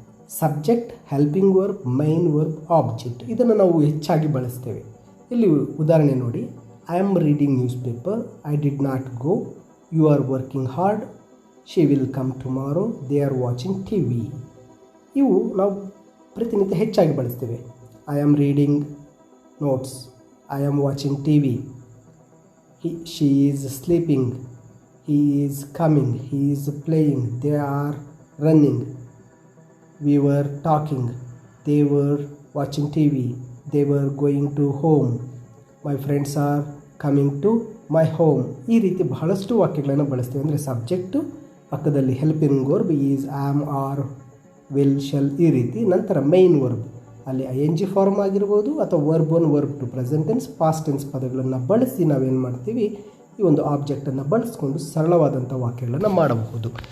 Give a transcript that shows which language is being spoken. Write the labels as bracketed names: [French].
[English] Subject, helping verb, main verb, object. [Kannada] ಇದನ್ನು ನಾವು ಹೆಚ್ಚಾಗಿ ಬಳಸ್ತೇವೆ. ಇಲ್ಲಿ ಉದಾಹರಣೆ ನೋಡಿ. [English] I am reading newspaper, I did not go, you are working hard, she will come tomorrow, they are watching TV. [Kannada] ಇವು ನಾವು ಪ್ರತಿನಿತ್ಯ ಹೆಚ್ಚಾಗಿ ಬಳಸ್ತೇವೆ. [English] I am reading notes, I am watching TV, she is sleeping, he is coming, he is playing, they are running, we were talking, they were watching TV, they were going to home, my friends are coming to my home. [Kannada] ಈ ರೀತಿ ಬಹಳಷ್ಟು ವಾಕ್ಯಗಳನ್ನು ಬಳಸ್ತೇವೆ. ಅಂದರೆ subject ಪಕ್ಕದಲ್ಲಿ helping verb is, am, R, will, shall, ಈ ರೀತಿ. ನಂತರ ಮೈನ್ ವರ್ಬ್, ಅಲ್ಲಿ ING ಫಾರ್ಮ್ ಆಗಿರ್ಬೋದು ಅಥವಾ verb 1, verb 2, present tense, past tense ಪದಗಳನ್ನು ಬಳಸಿ ನಾವೇನು ಮಾಡ್ತೀವಿ, ಈ ಒಂದು ಆಬ್ಜೆಕ್ಟನ್ನು ಬಳಸ್ಕೊಂಡು ಸರಳವಾದಂಥ ವಾಕ್ಯಗಳನ್ನು ಮಾಡಬಹುದು.